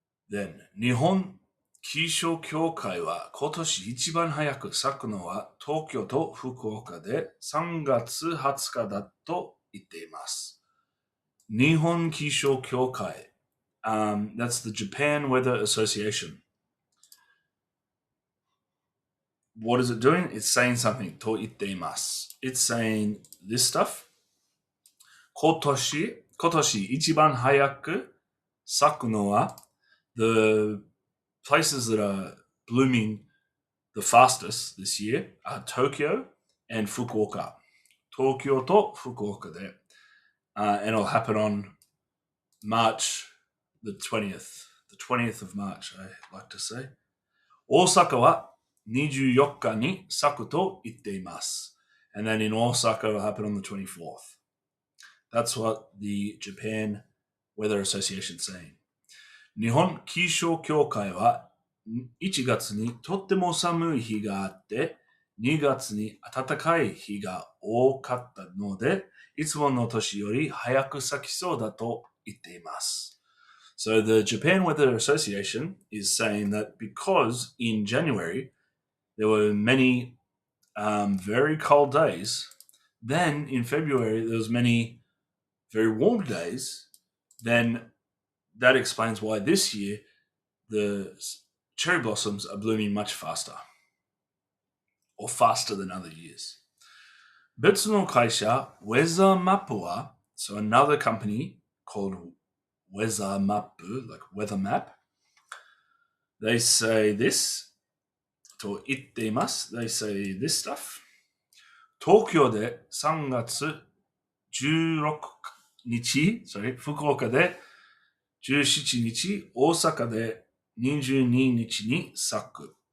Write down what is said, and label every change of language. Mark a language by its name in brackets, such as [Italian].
[Japanese] Then, 日本気象協会は今年一番早く咲くのは東京と福岡で3月20日だと言っています。日本気象協会. [English] That's the Japan Weather Association. What is it doing? It's saying something. [Japanese] と言っています. [English] It's saying this stuff. [Japanese] 今年一番早く咲くのは [English] the places that are blooming the fastest this year are Tokyo and Fukuoka. Tokyo to Fukuoka there. And it'll happen on March the 20th. The 20th of March, I like to say. [Japanese] Osaka wa 24日に咲くと言っています. [English] And then in Osaka, it'll happen on the 24th. That's what the Japan Weather Association is saying. [Japanese] 日本気象協会は1月にとっても寒い日があって、2月に暖かい日が多かったので、いつもの年より早く咲きそうだと言っています。 [English] So the Japan Weather Association is saying that because in January there were many very cold days, then in February there was many very warm days, then that explains why this year the cherry blossoms are blooming much faster, or faster than other years. [Japanese] 別の会社 Weather Map は [English] so another company called Weather Map, like Weather Map, they say this [Japanese] と言っています. [English] They say this stuff. [Japanese] 東京で3月16日、福岡で17日、大阪で22日に咲く.